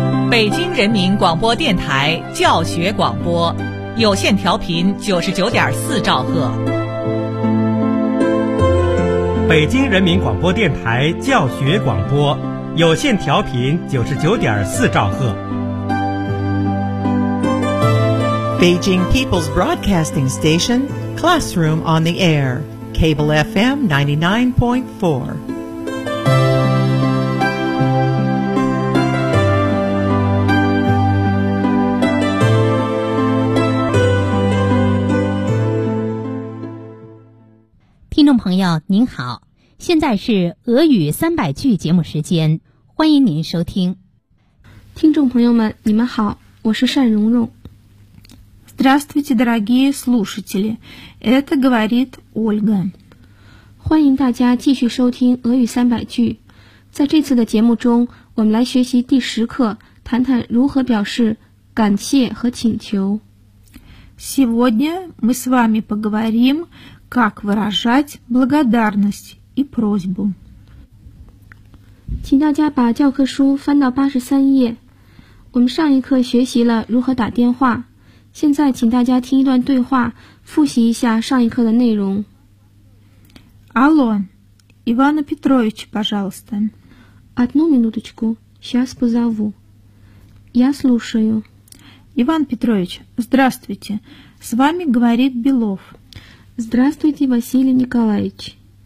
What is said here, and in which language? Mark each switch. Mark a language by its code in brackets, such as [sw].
[zh] 北京人民广播电台教学广播，有线调频99.4兆赫。北京人民广播电台教学广播，有线调频99.4兆赫。 [en] Beijing People's Broadcasting Station, Classroom on the Air, Cable FM 99.4. [zh] 朋友您好，现在是俄语三百句节目时间，欢迎您收听。听众朋友们你们好，我是单蓉蓉。 [ru] Здравствуйте, дорогие слушатели, это говорит Ольга. [zh] 欢迎大家继续收听俄语三百句。在这次的节目中，我们来学习第十课，谈谈如何表示感谢和请求。 [ru] Сегодня мы с вами поговорим,Как выражать благодарность и просьбу? [zh] 请大家把教科书翻到83页。我们上一课学习了如何打电话。现在请大家听一段对话，复习一下上一课的内容。 [ru] Алло, Иван Петрович, пожалуйста. Одну минуточку, сейчас позову. Я слушаю. Иван Петрович, здравствуйте. С вами говорит Белов. Здравствуйте, Василий Николаевич.